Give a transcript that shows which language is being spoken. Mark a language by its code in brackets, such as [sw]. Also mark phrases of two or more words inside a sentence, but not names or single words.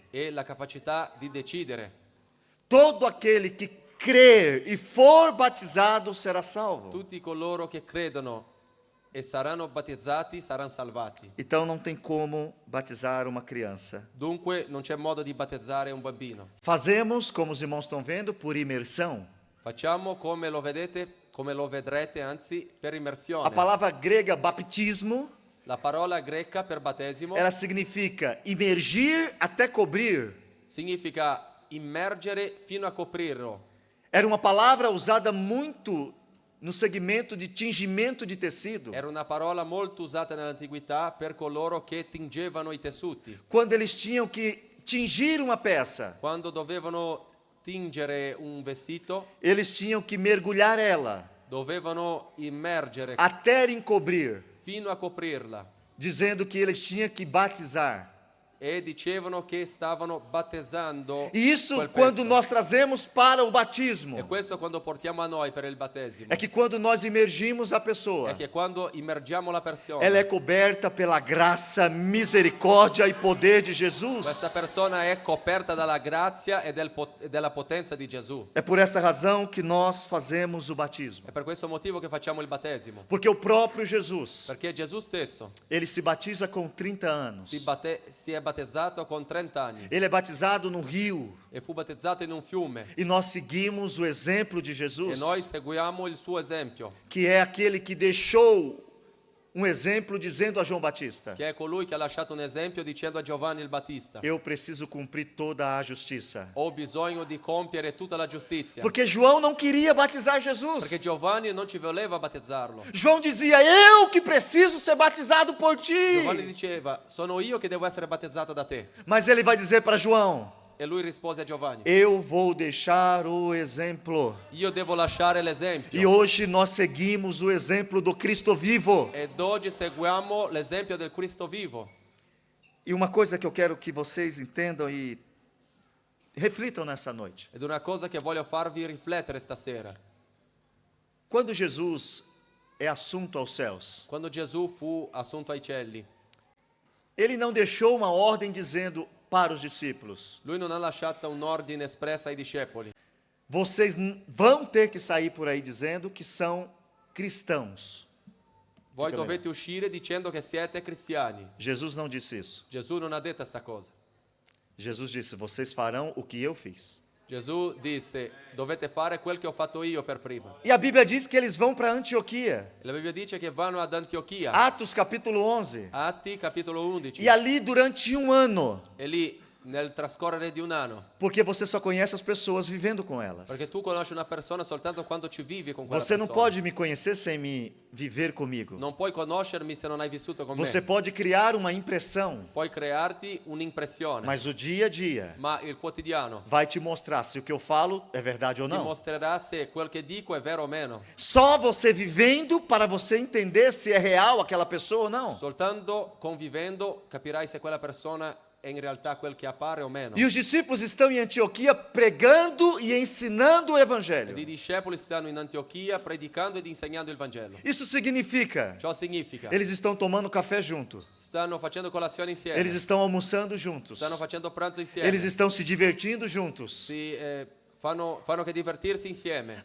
[it] e la capacità di decidere. [pt] Todo aquele que crer e for batizado será salvo. [it] Tutti coloro che credono e saranno battezzati saranno salvati. [pt] Então não tem como batizar uma criança. [it] Dunque non c'è modo di battezzare un bambino. [pt] Fazemos, como os irmãos estão vendo, por imersão. [it] Facciamo come lo vedete, come lo vedrete, anzi, per [pt] A [it] immersione. [pt] palavra grega baptismo [it] La parola greca per battesimo [pt] ela significa imergir até cobrir. [it] significa immergere fino a coprirlo. [pt] Era uma palavra usada muito no segmento de tingimento de tecido. [it] Era una parola molto usata nell'antichità per coloro che tingevano i tessuti. [pt] Quando eles tinham que tingir uma peça, [it] Quando dovevano tingere un vestito, [pt] eles tinham que mergulhar ela [it] dovevano immergere [pt] até encobrir, [it] fino a coprirla. [pt] dizendo que eles tinham que batizar. [it] E dicevano che stavano battezzando [pt] E isso [it] quel [pt] quando [it] pezzo. [pt] nós trazemos para o batismo. [it] E questo quando portiamo a noi per il battesimo. [pt] É que quando nós imergimos a pessoa, [it] È che quando immergiamo la persona, [pt] ela é coberta pela graça, misericórdia e poder de Jesus. [it] questa persona è coperta dalla grazia e della potenza di Gesù. [pt] É por essa razão que nós fazemos o batismo. [it] È per questo motivo che facciamo il battesimo. [pt] Porque o próprio Jesus, [it] Perché Gesù stesso [pt] ele se batiza com 30 anos. [it] si è battezzato con 30 anni [pt] Ele é batizado no rio. [it] e fu battezzato in un fiume. [pt] E nós seguimos o exemplo de [it] E [pt] Jesus, [it] noi seguiamo il suo esempio, [pt] que é aquele que deixou um exemplo dizendo a João Batista: [it] che è colui che ha lasciato un esempio dicendo a Giovanni il Battista: [pt] eu preciso cumprir toda a justiça. [it] ho bisogno di compiere tutta la giustizia. [pt] Porque João não queria batizar Jesus. [it] Perché Giovanni non ci voleva battezzarlo. [pt] João dizia: eu que preciso ser batizado por ti. [it] Giovanni diceva: sono io che devo essere battezzato da te. [pt] Mas ele vai dizer para João: [it] E lui rispose a Giovanni: [pt] eu vou deixar o exemplo. [it] io devo lasciare [pt] E [it] l'esempio. [pt] hoje nós seguimos o exemplo do Cristo vivo. [it] Ed oggi seguiamo l'esempio del Cristo vivo. [pt] E uma coisa que eu quero que vocês entendam e reflitam nessa noite. [it] Ed una cosa che voglio farvi riflettere stasera. [pt] Quando Jesus é assunto aos céus, [it] Quando Gesù fu assunto ai cieli, [pt] ele não deixou uma ordem dizendo para os discípulos: [it] lui non ha lasciato un ordine espresso ai discepoli. [pt] vocês vão ter que sair por aí dizendo que são cristãos. [it] Voi Dica dovete uscire dicendo che siete cristiani. [pt] Jesus não disse isso. [it] Gesù non ha detto questa cosa. [pt] Jesus disse: vocês farão o que eu fiz. [it] Gesù disse: dovete fare quel che ho fatto io per prima. [pt] E a Bíblia diz que eles vão para Antioquia. [it] E la Bibbia dice che vanno ad Antiochia. [pt] Atos capítulo 11. [it] Atti capitolo 11. [pt] E ali durante um ano, [it] E lì, nel trascorrere di un anno, [pt] porque você só conhece as pessoas vivendo com elas. [it] perché tu conosci una persona soltanto quando ci vivi con quella [pt] Você não [it] persona. [pt] pode me conhecer sem me viver comigo. [it] Non puoi conoscermi se non hai vissuto con [pt] Você [it] me. [pt] pode criar uma impressão, [it] Puoi crearti un'impressione, [pt] mas o dia a dia [it] ma il quotidiano [pt] vai te mostrar se o que eu falo é verdade ou [it] ti [pt] não. [it] mostrerà se quel che dico è vero o meno. [pt] Só você vivendo para você entender se é real aquela pessoa ou não. [it] Soltanto convivendo capirai se quella persona è in realtà quel che appare o meno. [pt] E os discípulos estão em Antioquia pregando e ensinando o [it] Ed [pt] evangelho. [it] i discepoli stanno in Antiochia predicando ed insegnando il Vangelo. [pt] Isso significa, [it] Ciò significa, [pt] eles estão tomando café junto. [it] stanno facendo colazione insieme, [pt] Eles estão almoçando juntos. [it] stanno facendo pranzo insieme, [pt] Eles estão se divertindo juntos. [it] fanno che divertirsi insieme.